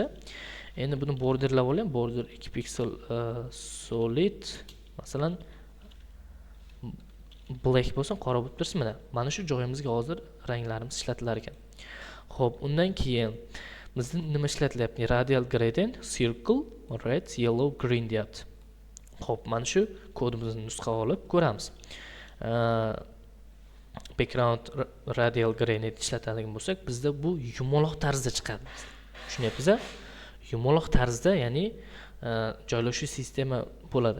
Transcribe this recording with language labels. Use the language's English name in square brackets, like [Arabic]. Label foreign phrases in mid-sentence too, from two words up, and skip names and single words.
[Uzbek] Endi buni borderlab olayım. Border 2 piksel solid. Masalan, black bo'lsin, qora bo'lib tursin. Mana shu joyimizga hozir ranglarimiz ishlatilar ekan. Xo'p, undan keyin bizda nima ishlatilyapti? [English] Radial gradient, circle, red, yellow, green deyapti. [Uzbek] Xo'p, mana shu kodimizni nusxa olib ko'ramiz. [English] Background radial gradient [Uzbek] ishlatadigan bo'lsak, bizda bu yumaloq tarzda chiqadi. Tushunyapsiz-a? Yumaloq tarzda, ya'ni joylashuv sistema bo'ladi.